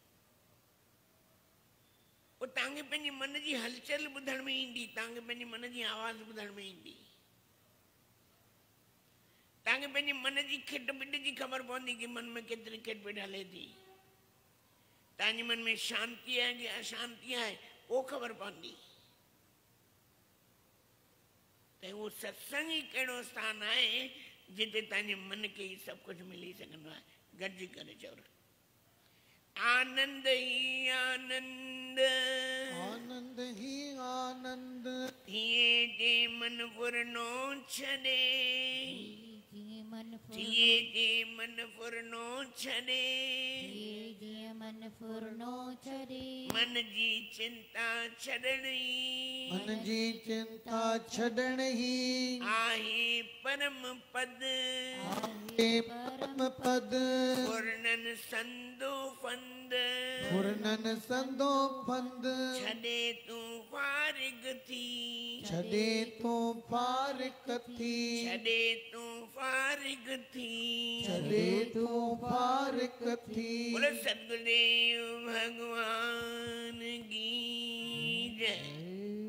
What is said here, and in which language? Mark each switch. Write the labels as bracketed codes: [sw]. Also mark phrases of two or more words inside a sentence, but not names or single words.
[sd] पोइ तव्हांखे पंहिंजे मन जी हलचल ॿुधण में ईंदी, तव्हांखे पंहिंजे मन जी आवाज़ ॿुधण में ईंदी, तव्हांखे पंहिंजे मन जी खिट पिट जी ख़बर पवंदी कि मन में केतिरी खिट पिट हले थी। तव्हांजे मन में शांति आहे कि अशांति आहे, उहो ख़बर पवंदी। त उहो सत्संग ई कहिड़ो स्थान आहे जिते तव्हांजे मन खे ई सभु कुझु मिली सघंदो आहे। गॾिजी करे चओ, आनंद ही आनंद, आनंद ही आनंद, थिए जे मन फुरनो छॾे, थिए जे मन फुरनो छॾे, मन फुरनो छॾे, मन जी चिंता छॾणी, मन जी चिंता छॾणी, आहे परम पद, आहे परम पद, पूर्णन संदो फंद, पूर्णन संदो फंद, छॾे तूं फारिग थी, छॾे तूं फारिग थी, छॾे तूं फारिग थी, छॾे तूं फारिग थी। [hi] बोलो सतगुरुदेव भगवान की जय।